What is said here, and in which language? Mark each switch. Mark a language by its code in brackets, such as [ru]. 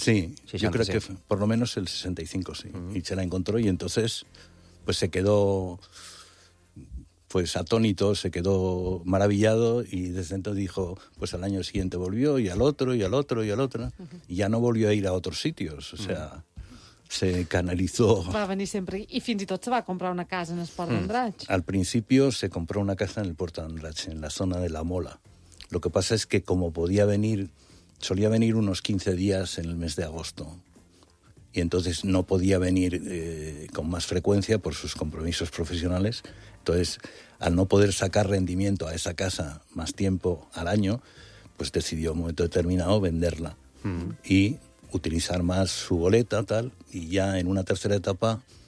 [es] Sí, 65. Yo creo que por lo menos el 65, sí. Uh-huh. Y se la encontró y entonces pues se quedó... pues atónito, se quedó maravillado y desde entonces dijo, pues al año siguiente volvió y al otro y al otro y al otro. Y ya no volvió a ir a otros sitios, o sea, se canalizó. [ca] Va venir sempre i fins i tot se va comprar una casa en el Port d'Andratx. [es] Al principio se compró una casa en el Port d'Andratx, en la zona de La Mola. Lo que pasa es que como podía venir, solía venir unos 15 días en el mes de agosto. Y entonces no podía venir con más frecuencia por sus compromisos profesionales. Entonces, al no poder sacar rendimiento a esa casa más tiempo al año, pues decidió en un momento determinado venderla y utilizar más su boleta, tal. Y ya en una tercera etapa